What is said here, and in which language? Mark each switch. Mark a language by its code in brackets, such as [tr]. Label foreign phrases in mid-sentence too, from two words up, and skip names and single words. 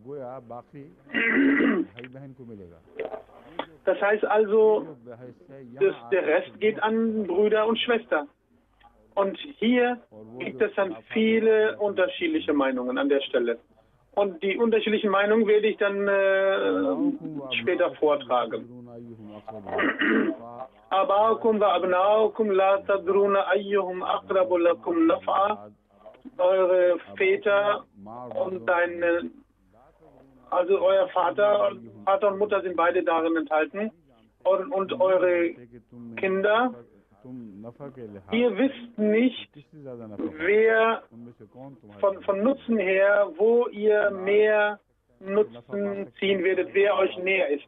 [de] Das heißt also, der Rest geht an Brüder und Schwester. Und hier gibt es dann viele unterschiedliche Meinungen an der Stelle. Und die unterschiedlichen Meinungen werde ich dann später vortragen. [ar] آباؤكم وأبناؤكم لا تدرون أيهم أقرب لكم نفعا. [de] Eure Väter und also euer Vater und Mutter sind beide darin enthalten. Und eure Kinder. Ihr wisst nicht, wer von Nutzen her, wo ihr mehr Nutzen ziehen werdet, wer euch näher ist.